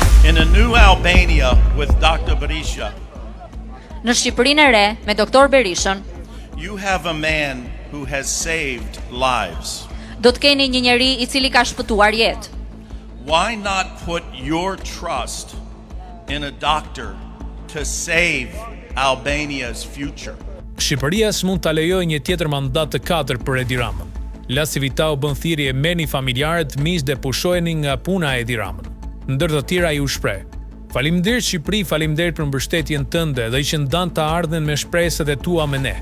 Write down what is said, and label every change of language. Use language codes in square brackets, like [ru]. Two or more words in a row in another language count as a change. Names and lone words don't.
[en] In a new Albania with Dr. Berisha, [sq] Në Shqipërinë e re me Doktor Berishën, [en] you have a man who has saved lives. [sq] do të keni një njeri i cili ka shpëtuar jetë. [en] Why not put your trust in a doctor to save Albania's future? [sq] Shqipëria s'mund ta lejojë një tjetër mandat të katër për Edi Ramën. Lasi Vita u bën thirrje merrni familjarët, miq dhe pushojeni nga puna e Edi Ramën. Ndër të tjera i u shpreh: Faleminderit Shqipëri, faleminderit për mbështetjen tënde dhe që ndan të ardhmen me shpresat e tua me ne.